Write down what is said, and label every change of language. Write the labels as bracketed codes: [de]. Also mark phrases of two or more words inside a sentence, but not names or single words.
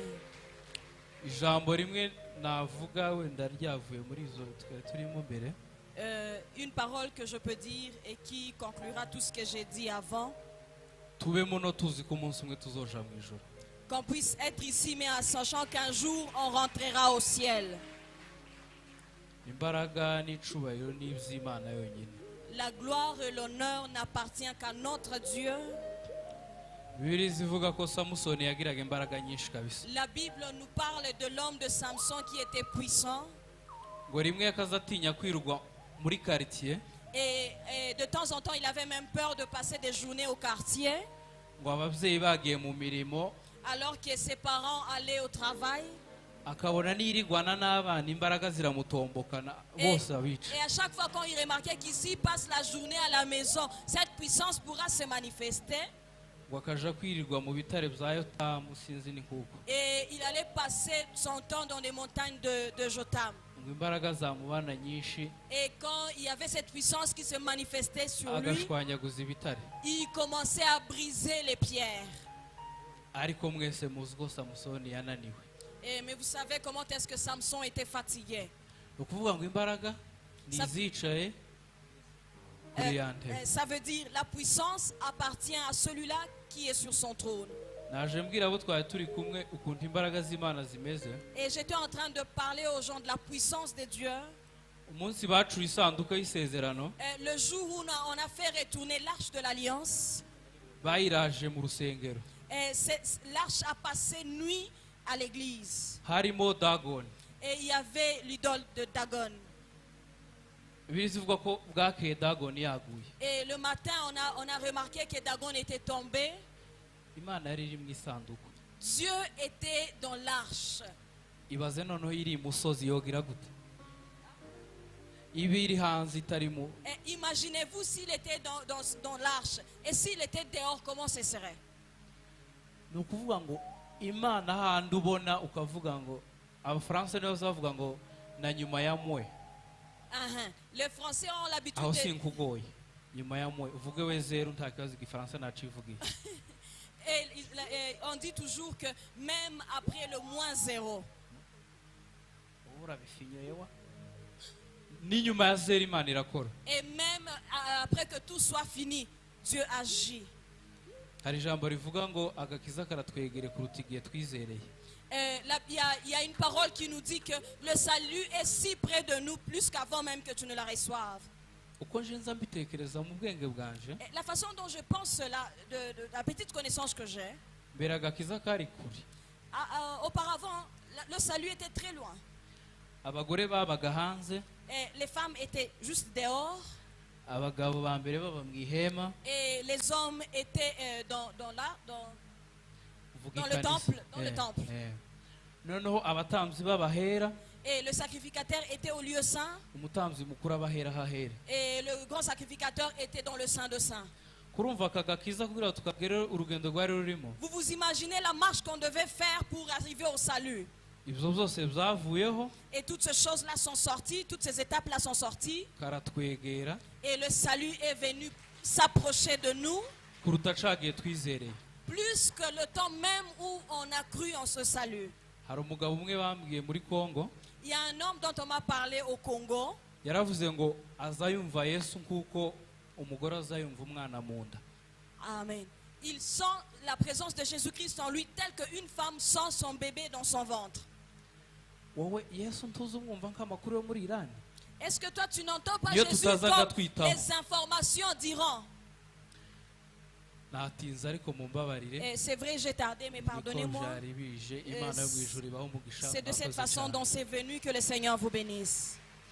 [rn] Ijambo rimwe navuga wenda ryavuye muri izo twari turimo mbere. [fr] Une parole que je peux dire et qui conclura tout ce que j'ai dit avant. [rn] Tubemo no tuzi ko umunsi umwe tuzoja mu ijoro. [fr] Qu'on puisse être ici, mais en sachant qu'un jour, on rentrera au ciel. [rn] Imbaraga n'icubahiro n'ivy'Imana yonyine. [fr] La gloire et l'honneur n'appartient qu'à notre Dieu. [rn] Bibiliya zivuga ko Samusoni yagiraga imbaraga nyinshi kabisa. [fr] La Bible nous parle de l'homme de Samson qui était puissant. [rn] Ngo rimwe yakazatinya kwirwa muri quartier. [fr] Et de temps en temps, il avait même peur de passer des journées au quartier. [rn] Ngo abavyeyi bagiye mu mirimo [fr] Alors que ses parents allaient au travail. [rn] akabona nirigwana n'abana imbaraga ziramutombokana bose abica. [fr] Et à chaque fois quand il remarquait qu'ici passe la journée à la maison, cette puissance pourra se manifester. [rn] Ngo akaja kwirirwa mu bitare bya Yotamu sinzi ni kuko. [fr] Et il allait passer son temps dans les montagnes de Jotam. [rn] Ngo imbaraga zamubana nyinshi [fr] Et quand il y avait cette puissance qui se manifestait sur lui, [rn] agashwanyaguza ibitare. [fr] il commençait à briser les pierres. [rn] Ariko mwese muzi ko Samusoni yananiwe. [fr] Mais vous savez comment est-ce que Samson était fatigué. [rn] Ni ukuvuga ngo imbaraga nizicaye kuri ya ntebe. [fr] Ça veut dire la puissance appartient à celui-là qui est sur son trône. [rn] Naje mbwira abo twari turi kumwe ukuntu imbaraga z'Imana zimeze. [fr] Et j'étais en train de parler aux gens de la puissance de Dieu. [rn] Umunsi bacuye isanduka y'isezerano [fr] Le jour où on a fait retourner l'arche de l'alliance, [rn] bayiraje mu rusengero. [fr] l'arche a passé nuit à l'église. [rn] Harimo Dagoni. [fr] et il y avait l'idole de Dagon. [rn] bibiri zivuga ko bwakeye dagoni yaguye. [fr] Et le matin, on a remarqué que Dagon était tombé. [rn] Imana yari iri mu isanduku. [fr] Dieu était dans l'arche. [rn] Ibaze noneho iri imusozi yogira gute? Iba iri hanze itarimo. [fr] Et imaginez-vous s'il était dans l'arche. Et s'il était dehors, comment ce serait? [rn] Ni ukuvuga ngo Imana handi ubona ukavuga ngo abafaransa nibo bavuga ngo na nyuma ya mwe. [fr] Les Français ont l'habitude [rn] Aho [fr] de... [rn] sinkugoye. Nyuma ya mwe uvuge we zero nta kibazo igifaransa nacivugiye. [fr] Et on dit toujours que même après le moins zéro, [rn] ni nyuma ya zero Imana irakora. [fr] et même après que tout soit fini, Dieu agit. [rn] Hari ijambo rivuga ngo agakiza karatwegere kuruta igihe twizereye. [fr] Il y a une parole qui nous dit que le salut est si près de nous, plus qu'avant même que tu ne la reçoives. [rn] Uko nje nza mbitekereza mu bwenge bwanje. [fr] Et la façon dont je pense cela, de la petite connaissance que j'ai, [rn] Mbere agakiza kari kure. [fr] auparavant, le salut était très loin. [rn] Abagore babaga hanze. [fr] Et les femmes étaient juste dehors. [rn] Abagabo ba mbere baba mu ihema. [fr] Et les hommes étaient dans le temple. Dans le temple. [rn] Noneho abatambyi babahera. [fr] Et le sacrificateur était au lieu saint. [rn] Umutambyi mukuru abahera hahera. [fr] Et le grand sacrificateur était dans le saint de saints. [rn] Kurumva akagakiza kugira tukagere urugendo rwari rurimo. [fr] Vous vous imaginez la marche qu'on devait faire pour arriver au salut. [rn] Ibyo byose byavuyeho. [fr] Et toutes ces choses-là sont sorties, toutes ces étapes-là sont sorties. [rn] Karatwegera. [fr] Et le salut est venu s'approcher de nous. [rn] Kuruta cagiye twizereye. [fr] Plus que le temps même où on a cru en ce salut. [rn] Hari umugabo umwe bambwiye muri Kongo. [fr] Il y a un homme dont on m'a parlé au Congo. [rn] Yaravuze ngo azayumva Yesu nkuko umugore azayumva umwana mu nda. Amen. [fr] Il sent la présence de Jésus-Christ en lui tel qu'une femme sent son bébé dans son ventre. [rn] Wowe Yesu ntuzumwumva nk'amakuru yo muri Irani. [fr] Est-ce que toi tu n'entends pas [rn] Iyo [fr] Jésus [rn] tutazaga [fr] comme [rn] twitaho. [fr] les informations diront? [rn] Natinze ariko mumbabarire. [fr] Et c'est vrai, j'ai tardé, mais pardonnez-moi. [rn] Imana yo mu ijuru ibaho umugisha. [fr] C'est de cette façon dont c'est venu que le Seigneur vous bénisse.